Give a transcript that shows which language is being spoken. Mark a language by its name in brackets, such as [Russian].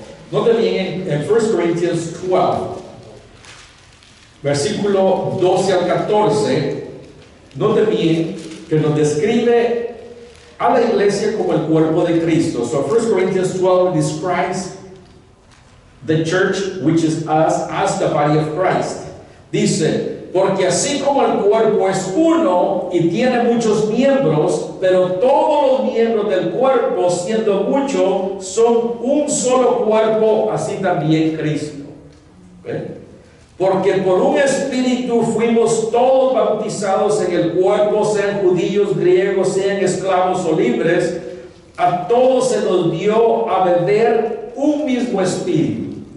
[Spanish] Note bien en 1 Corinthians 12, versículo 12 al 14, note bien que nos describe a la iglesia como el cuerpo de Cristo. [English] 1 Corinthians 12 describes the church, which is us, as the body of Christ. [Spanish] Dice: porque así como el cuerpo es uno y tiene muchos miembros, pero todos los miembros del cuerpo, siendo muchos, son un solo cuerpo, así también Cristo. Porque por un espíritu fuimos todos bautizados en el cuerpo, sean judíos, griegos, sean esclavos o libres, a todos se nos dio a beber un mismo espíritu.